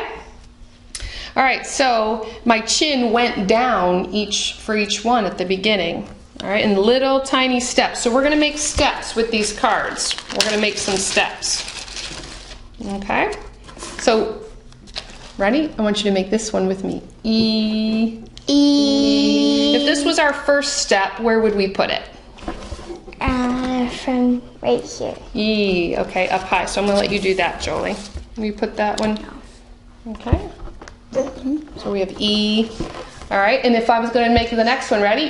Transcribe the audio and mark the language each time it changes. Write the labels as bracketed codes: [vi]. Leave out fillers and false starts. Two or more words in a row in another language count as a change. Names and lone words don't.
[en] All right, so my chin went down for each one at the beginning. All right, in little tiny steps. So we're going to make steps with these cards. We're going to make some steps. Okay. So, ready? I want you to make this one with me. E. E. If this was our first step, where would we put it? From right here. E. Okay, up high. So I'm going to let you do that, Jolie. Will you put that one? Okay. So we have E. All right, and if I was going to make the next one, ready?